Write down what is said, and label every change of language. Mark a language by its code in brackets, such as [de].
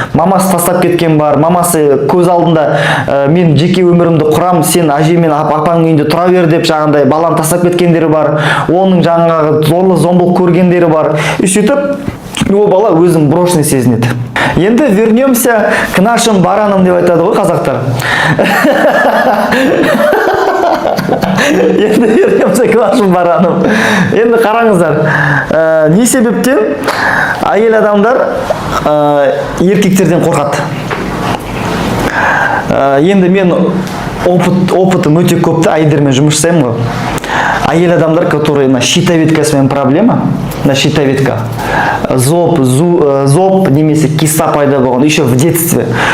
[kk] Мамасы тастап кеткен бар, мамасы көз алдында мен жеке өмірімді құрам, сен әже мен апаң үйінде тұра бер деп жаңағындай баланы тастап кеткендері бар, оның жаңағы зорлық зомбылық көргендері бар. И сөйтіп ол бала өзін брошенный сезінеді. Енді [ru] вернемся к нашим баранам [kk] деп айтады ғой қазақтар. Енді [ru] вернемся к нашим баранам. [kk] Енді қараңыздар, не себептен әйел адамдар еркектерден қорқады? Енді мен опытым өте көпті, әйелдермен жұмыс жасаймын ғой. Әйел адамдар, [ru] которые на [kk] щитовидкасымен проблема, на щитовидка, зоб немесе киста пайда болған, [ru] еще в детстве.